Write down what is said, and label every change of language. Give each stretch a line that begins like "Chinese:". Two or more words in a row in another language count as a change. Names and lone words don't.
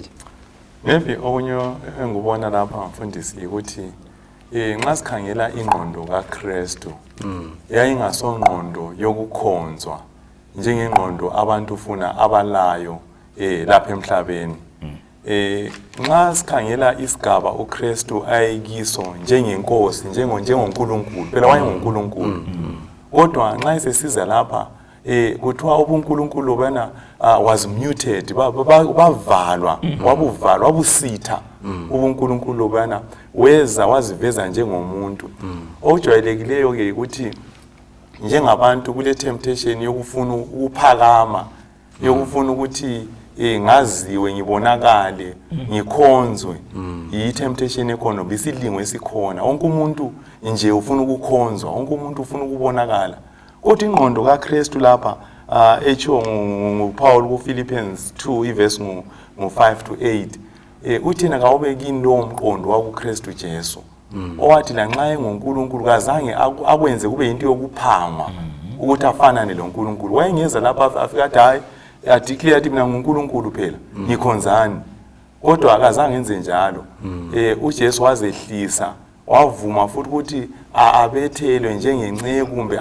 North Ndebele: maybe okunye engubona lapha mfundisi ukuthi nxa sikhangela ingqondo kaKristu yayingasongqondo yokukhonzwa njengengqondo abantu ufuna abalayo lapha emhlabeni nxa sikhangela isigaba uKristu ayikiso njengenkosi njengoNkulunkulu phela wayenguNkulunkulu kodwa nxa isesiza lapha kuthiwa ubuNkulunkulu bana
English: was muted
North Ndebele: bavalwa wabusitha ubuNkulunkulu bana weza waziveza njengomuntu okujwayelekileyo ke ukuthi njengabantu kule temptation yokufuna ukuphakama yokufuna ukuthi ngaziwe ngibonakale ngikhonzwe yi temptation ekhona bisilingo esikhona wonke umuntu nje ufuna ukukhonzwa wonke umuntu ufuna ukubonakala kodwa ingqondo kaKristu lapha echo nguPaul kuPhilippians 2 iverse ngo5 to 8 uthina kawube kini lo mqondo wakuKristu Jesu owathi lanxa enguNkulunkulu kazange akwenze kube into yokuphangwa ukuthi afanane loNkulunkulu wayengeza lapha afika athi hayi adeclare athi mina nguNkulunkulu phela ngikhonzani kodwa akazange enze njalo uJesu wazehlisa wavuma futhi ukuthi abethelwe njengenceku kumbe